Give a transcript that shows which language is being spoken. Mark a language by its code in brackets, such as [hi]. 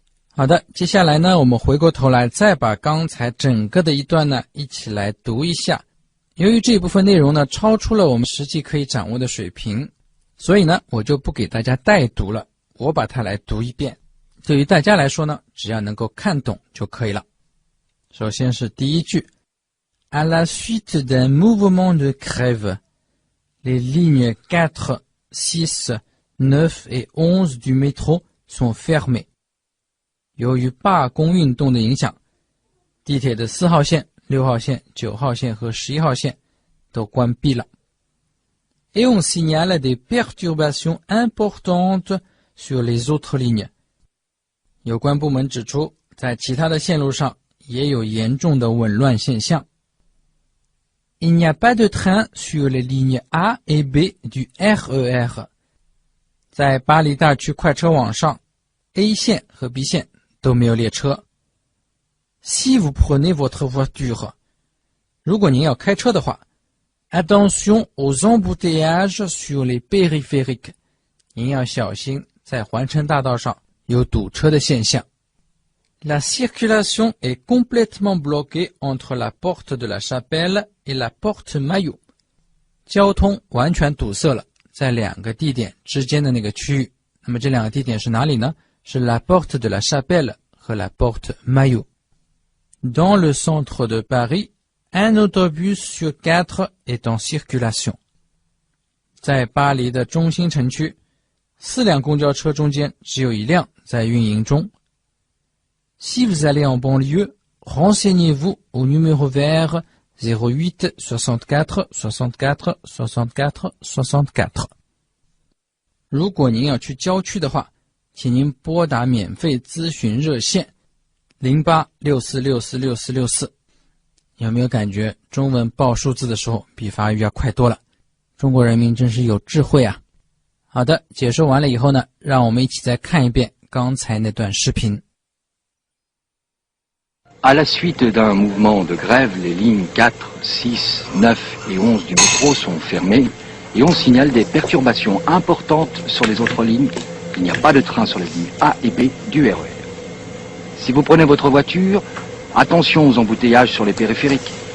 [zh] 好的，接下来呢，我们回过头来再把刚才整个的一段呢一起来读一下。由于这一部分内容呢超出了我们实际可以掌握的水平，所以呢我就不给大家代读了，我把它来读一遍。对于大家来说呢，只要能够看懂就可以了。首先是第一句 [fr] À la suite d'un mouvement de grève, les lignes 4, 6, 9 et 11 du métro sont fermées。 [zh] 由于罢工运动的影响，地铁的4号线、6号线、9号线和11号线都关闭了。 [fr] Et on signale des perturbations importantes sur les autres lignes。 [zh] 有关部门指出，在其他的线路上也有严重的紊乱现象。 [fr] Il n'y a pas de train sur les lignes A et B du RER。 [zh] 在巴黎大区快车网上 ，A 线和 B 线都没有列车。 [fr] Si vous prenez votre voiture， [zh] 如果您要开车的话 ， [fr] attention aux embouteillages sur les périphériques， [zh] 您要小心在环城大道上有堵车的现象。 [fr] La circulation est complètement bloquée entre la porte de la Chapelle et la porte Maillot. [zh] 交通完全堵塞了，在两个地点之间的那个区域。那么这两个地点是哪里呢？是 la porte de la Chapelle 和 la porte Maillot. [fr] Dans le centre de Paris, un autobus sur 4 est en circulation. [zh] 在巴黎的中心城区，4辆公交车中间只有1辆在运营中。 [fr] Si vous allez en banlieue, renseignez-vous au numéro vert 08 64 64 64 64. [zh] 如果您要去郊区的话，请您拨打免费咨询热线0864646464。有没有感觉中文报数字的时候比法语要快多了？中国人民真是有智慧啊！好的，解说完了以后呢，让我们一起再看一遍刚才那段视频。 [fr] À la suite d'un mouvement de grève, les lignes 4, 6, 9 et 11 du métro sont fermées et on signale des perturbations importantes sur les autres lignes. Il n'y a pas de train sur les lignes A et B du RER. Si vous prenez votre voiture, attention aux embouteillages sur les périphériques.